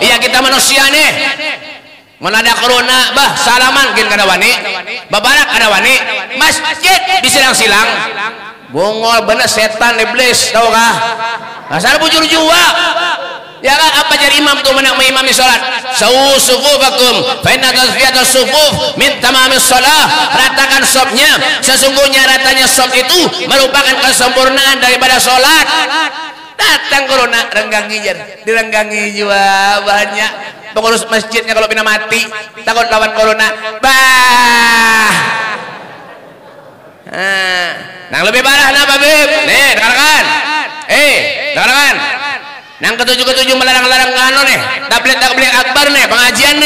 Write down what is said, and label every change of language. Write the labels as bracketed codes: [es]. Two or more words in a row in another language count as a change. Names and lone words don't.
[bjn] Ya kita manusia nih. Mana ada corona, bah salaman mungkin kada wani, babarak kada wani, masjid disilang-silang. Bongol bener setan iblis, tahu kah? Asal bujur jua. Ya kan apa jadi imam tuh menang mengimami salat? [ar] سووا صفوفكم فإن تسوية الصفوف من تمام الصلاة. [bjn] Ratakan safnya, sesungguhnya ratanya saf itu merupakan kesempurnaan daripada salat. Datang corona renggangi jar, direnggangi juga banyak pengurus masjidnya kalau pina mati takut lawan corona. Nang lebih parah napa beb? Nih dengarkan. Dengarkan. Nang ketujuh melarang-larang kano nih, tablet akbar nih, pengajian nih.